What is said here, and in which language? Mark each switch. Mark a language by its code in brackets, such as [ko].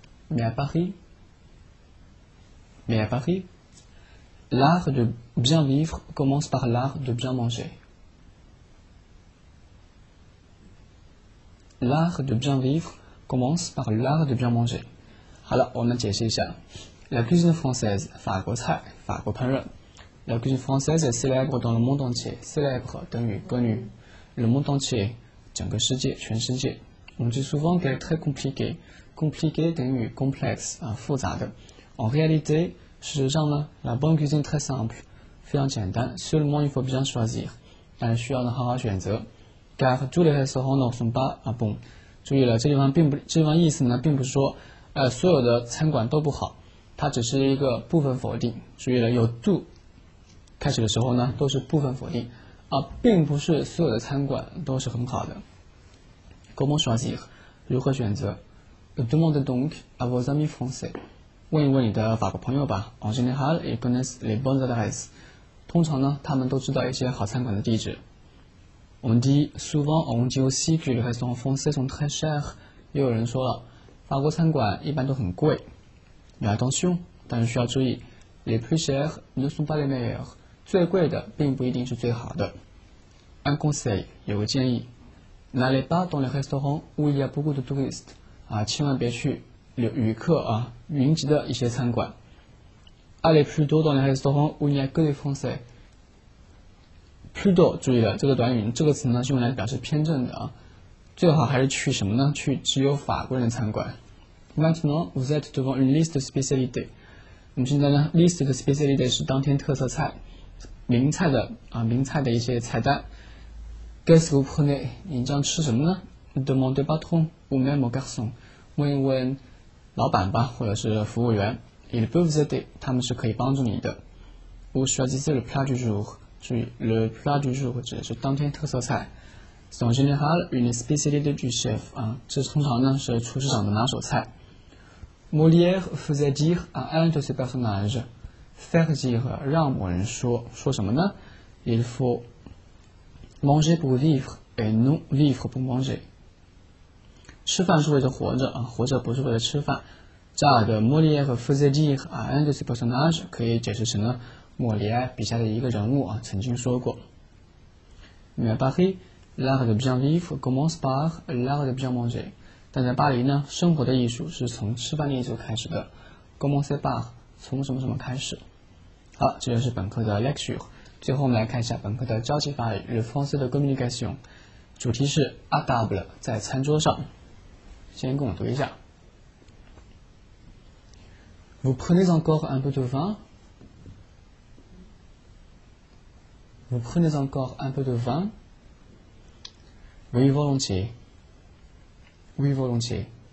[fr] Mais à Paris, l'art de bien vivre commence par l'art de bien manger. L'art de bien vivre commence par l'art de bien manger. [zh] 好了，我们解释一下 [fr] La cuisine française [zh] 法国菜，法国烹饪。 [fr] La cuisine française est célèbre dans le monde entier. Célèbre [zh] 等于 [fr] connu. Le monde entier [zh] 整个世界，全世界。 [fr] On dit souvent qu'elle est très compliquée. Compliqué [zh] 等于 complexe 复杂的。 [fr] En réalité [zh] 事实上呢 [fr] La bonne cuisine très simple [zh] 非常简单 [fr] Seulement il faut bien choisir [zh] 但是需要呢好好选择 [fr] Car tous les restaurants ne sont pas bons [zh] 注意了，这地方意思呢并不是说所有的餐馆都不好，它只是一个部分否定。注意了，有 do 开始的时候呢都是部分否定并不是所有的餐馆都是很好的。 [fr] Comment choisir [zh] 如何选择 [fr] Demandez donc à vos amis français [zh] 问一问你的法国朋友吧。 [fr] En général, ils connaissent les bonnes adresses [zh] 通常呢他们都知道一些好餐馆的地址。 [fr] On dit souvent, on dit aussi que les restaurants français sont très chers [zh] 也有人说了法国餐馆一般都很贵。 [fr] Mais attention [zh] 但是需要注意 [fr] Les plus chers ne sont pas les meilleurs [zh] 最贵的并不一定是最好的。 [fr] Un conseil [zh] 有个建议 [fr] N'allez pas dans les restaurants où il y a beaucoup de touristes [zh] 千万别去旅客云集的一些餐馆。 [fr] Allez plutôt dans les restaurants où il n'y a que des Français Plutôt [zh] 注意了，这个短语这个词呢是用来表示偏正的最好还是去什么呢？去只有法国人的餐馆。 [fr] Maintenant, vous êtes devant une liste de spécialités [zh] 我们现在呢 [fr] liste de spécialités [zh] 是当天特色菜名菜的一些菜单。 [fr] Qu'est-ce que vous prenez [zh] 你将吃什么呢 [fr] Demandez patron ou même au garçon [zh] 问一问老板吧或者是服务员。 [fr] Ils peuvent vous aider [zh] 他们是可以帮助你的。 [fr] Ou choisissez le plat du jour [zh] 注意 [fr] le plat du jour [zh] 指的是当天特色菜。 [fr] C'est en général une spécialité du chef [zh] 这通常呢是厨师长的拿手菜。 [fr] Molière faisait dire à un de ses personnages faire dire [zh] 让某人说什么呢 [fr] Il faut manger pour vivre et non vivre pour manger [zh] 吃饭是为了活着活着不是为了吃饭。这儿的 [fr] Molière faisait dire à un de ses personnages [zh] 可以解释成了莫里埃笔下的一个人物曾经说过。 [fr] Mais à Paris, l'art de bien vivre commence par l'art de bien manger [zh] 但在巴黎呢，生活的艺术是从吃饭的艺术开始的。 [fr] Commencer par [zh] 从什么什么开始。好，这就是本课的 lecture。最后我们来看一下本课的交际法语 [fr] Le français de communication。 [zh] 主题是 [fr] à table [zh] 在餐桌上。先跟我读一下。 [fr] Vous prenez encore un peu de vin? Vous prenez encore un peu de vin? Oui, volontiers. Oui, volontiers.